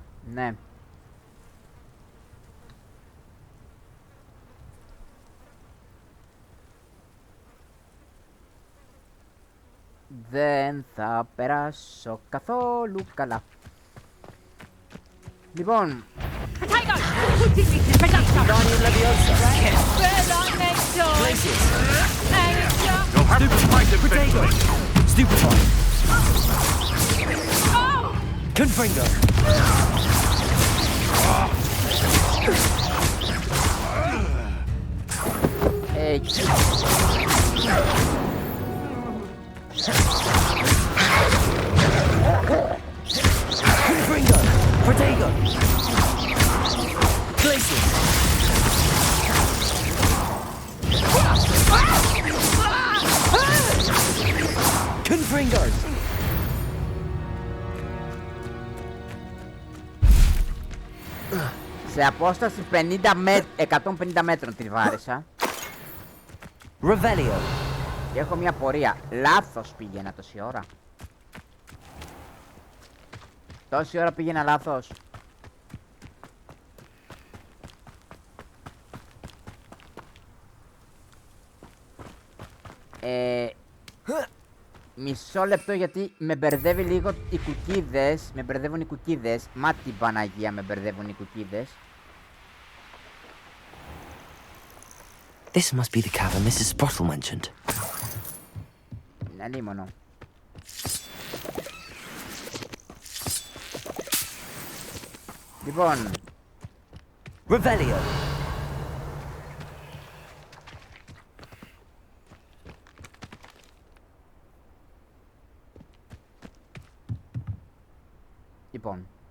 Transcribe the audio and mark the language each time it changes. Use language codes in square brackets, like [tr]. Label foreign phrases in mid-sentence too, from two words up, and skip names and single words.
[el] Ναι. δεν θα περάσω καθόλου καλά. Λοιπόν, [en] Confringo! Confringo! Protego! Glacier! Confringo! [el] σε απόσταση 150 μέτρων τη βάρισα. [en] Revelio. [el] Και έχω μια πορεία. Λάθος πήγαινα τόση ώρα. Τόση ώρα πήγαινα λάθος. Μισό λεπτό γιατί με μπερδεύει λίγο οι κουκίδες. Με μπερδεύουν οι κουκίδες. Μα την Παναγία με μπερδεύουν οι κουκίδες. [en] This must be the cavern Mrs. Sprottle mentioned. [el] Αλίμονο. Λοιπόν. [en] Revelio. [el] Λοιπόν.